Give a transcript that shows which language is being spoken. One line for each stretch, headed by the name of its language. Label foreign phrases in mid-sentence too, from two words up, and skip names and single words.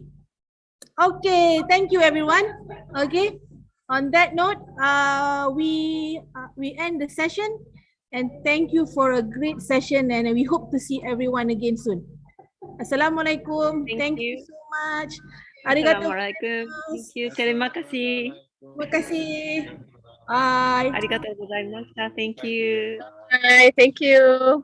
English: Okay, thank you everyone. Okay. On that note, we end the session, and thank you for a great session, and we hope to see everyone again soon. Assalamualaikum. Thank you so much. Arigatou. Assalamualaikum. Thank you.
Malay: Terima kasih. Terima kasih. Bye.
Japanese: ありがとうございました.
English: Thank you. Bye. Thank you.